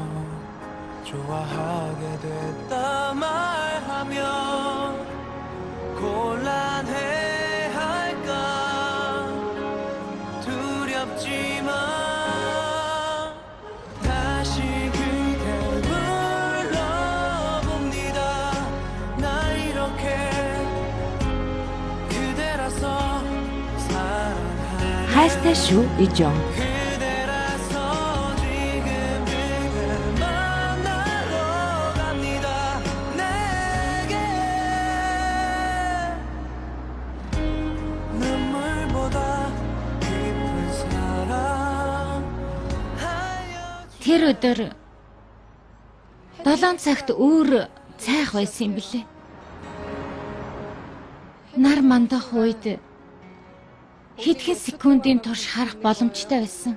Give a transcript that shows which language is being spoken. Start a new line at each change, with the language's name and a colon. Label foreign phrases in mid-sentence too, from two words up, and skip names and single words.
Korean: 좋아하게 됐다 말하면 곤란해 할까 두렵지만 다시 그댈 불러봅니다 날 이렇게 그대라서 사랑하네
Mongolian: хайртай шүү Ижон.
Korean: 그대라서 지금 그댈 만나러 갑니다 내게 눈물보다 깊은 사랑
Mongolian: Тэр өдөр 7 цагт өөр цайх байсан юм билээ. Нар мандах үед хэдхэн секундын турш харах боломжтой байсан.